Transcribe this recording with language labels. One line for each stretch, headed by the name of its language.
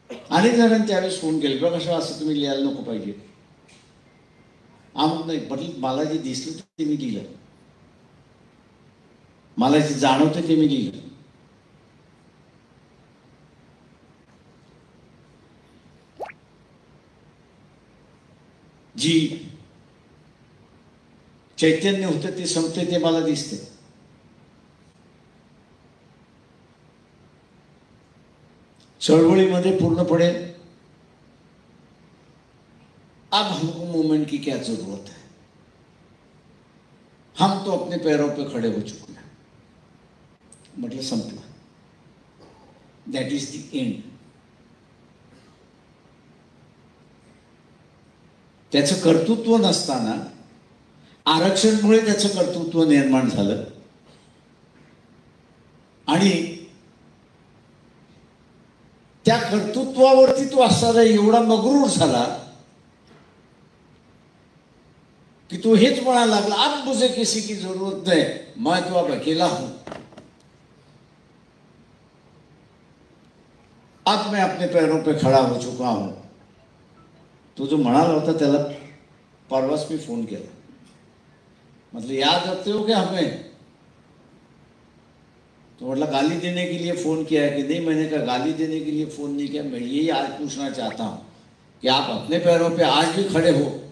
Marathi: अनेक जणांनी त्यावेळेस फोन केले, बघा कसं असं तुम्ही लिहायला नको पाहिजे. आम्ही नाही म्हटलं, मला जे दिसलं ते मी लिहिलं, मला जे जाणवतं ते मी लिहिलं. जी चैतन्य होतं ते संपते ते मला दिसते. चळवळीमध्ये पूर्णपणे
Hindi: अब हमको मूवमेंट की क्या जरूरत है, हम तो अपने पैरों पे खड़े हो चुके हैं.
Marathi: म्हटलं संपलं,
English: That is the end.
Marathi: त्याचं कर्तृत्व नसताना आरक्षणमुळे त्याचं कर्तृत्व निर्माण झालं आणि त्या कर्तृत्वावरती तो असताना एवढा मगरूर झाला कि तो हेच म्हणायला लागला,
Hindi: अब मुझे किसी की जरूरत नहीं, मैं तो अब अकेला हूं, अब मैं अपने पैरों पे खड़ा हो चुका हूं.
Marathi: तो जो म्हणाला होता त्याला परवाच मी फोन केला,
Hindi: मतलब याद रखते हो क्या हमें? तो मतलब गाली देने के लिए फोन किया है कि नहीं? मैंने कहा गाली देने के लिए फोन नहीं किया, मैं यही आज पूछना चाहता हूं कि आप अपने पैरों पे आज भी खड़े हो.